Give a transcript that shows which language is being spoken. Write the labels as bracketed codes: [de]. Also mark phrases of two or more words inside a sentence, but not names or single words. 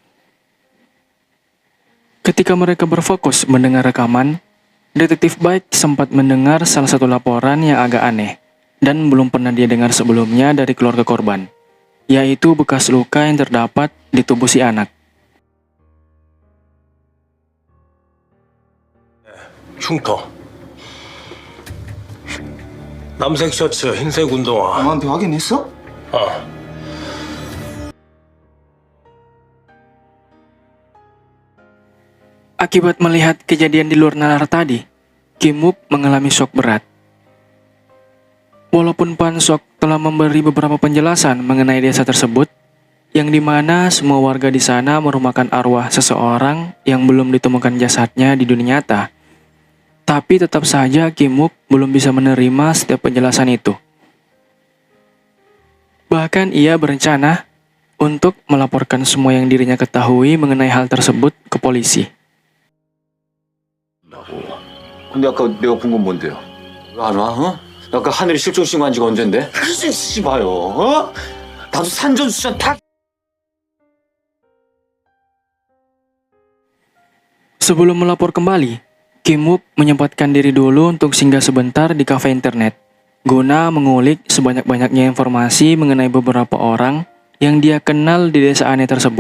[id] Ketika mereka berfokus mendengar rekaman, detektif Baik sempat mendengar salah satu laporan yang agak aneh dan belum pernah dia dengar sebelumnya dari keluarga korban, yaitu bekas luka yang terdapat di tubuh si anak. [ko] 흉터. 남색 셔츠, 흰색 운동화. 엄마한테 확인했어? 어. [id] Akibat melihat kejadian di luar nalar tadi, Kim Wook mengalami shock berat. Walaupun Pan-sok telah memberi beberapa penjelasan mengenai desa tersebut, yang dimana semua warga di sana merupakan arwah seseorang yang belum ditemukan jasadnya di dunia nyata, tapi tetap saja Kim Wook belum bisa menerima setiap penjelasan itu. Bahkan ia berencana untuk melaporkan semua yang dirinya ketahui mengenai hal tersebut ke polisi. [ko] 근데 아까 내가 본 건 뭔데요? 왜 안 와? 어? 아까 하늘이 실종 신고한 지가 언젠데? 씨 봐요. 어? 나도 산전수전 다. [id] Sebelum melapor kembali, Kim Wook menyempatkan diri dulu untuk singgah sebentar di kafe internet, guna mengulik sebanyak-banyaknya informasi mengenai beberapa orang yang dia kenal di desa aneh tersebut.